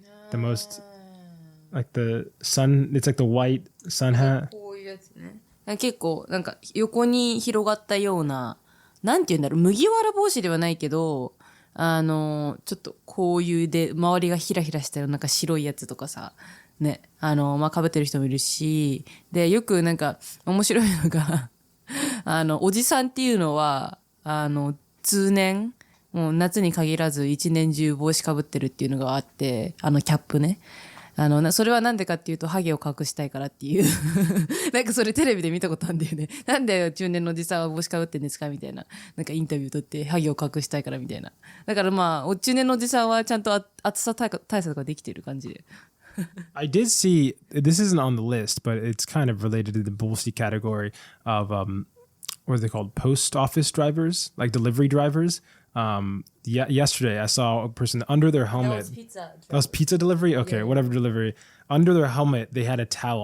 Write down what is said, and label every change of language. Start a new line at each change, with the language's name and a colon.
English: The most like the sun, it's like the white sun hat.
Japanese: こういうやつね。結構なんか横に広がったような、なんて言うんだろう、麦わら帽子ではないけど、ちょっとこういうで周りがヒラヒラしたようななんか白いやつとかさ、ね、まあ、被ってる人もいるし、で、よくなんか面白いのがおじさんっていうのは、通年、もう夏に限らず一年中帽子かぶってるっていうのがあって、キャップね。それはなんでかっていうと、ハゲを隠したいからっていう。なんかそれテレビで見たことあるんだよね。なんで中年のおじさんは帽子かぶってんですかみたいな。なんかインタビュー取って、ハゲを隠したいからみたいな。だからまあ、中年のおじさんはちゃんと暑さ対策ができてる感じで。
English: I did see, this isn't on the list, but it's kind of related to the bullshit category of, what are they called? Post office drivers, like delivery drivers. Yesterday I saw a person under their helmet. That was pizza delivery? Okay, yeah. Whatever delivery. Under their helmet, they had a towel.